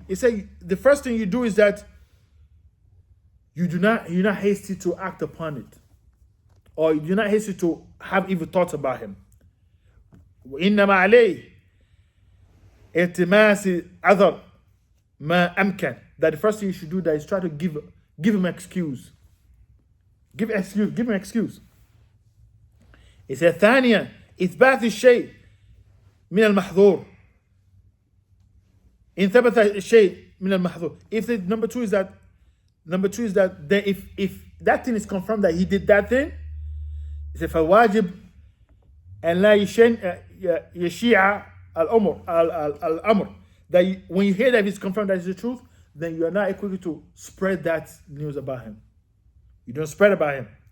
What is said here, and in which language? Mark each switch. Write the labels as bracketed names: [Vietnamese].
[English] He said the first thing you do is that you're not hasty to act upon it, or you're not hasty to have evil thoughts about him. [Arabic] وإنما عليه التماس عذر ما أمكن. [English] That the first thing you should do that is try to give him excuse. Give him excuse. He said [Arabic] ثانيا إثبات الشيء من المحظور. إن ثبت الشيء من المحظور. [English] Number two is that then if that thing is confirmed that he did that thing, he said [Arabic] فواجب أن لا يشيع الأمر. [English] That when you hear that it's confirmed that it's the truth, then you are not equal to spread that news about him. You don't spread about him.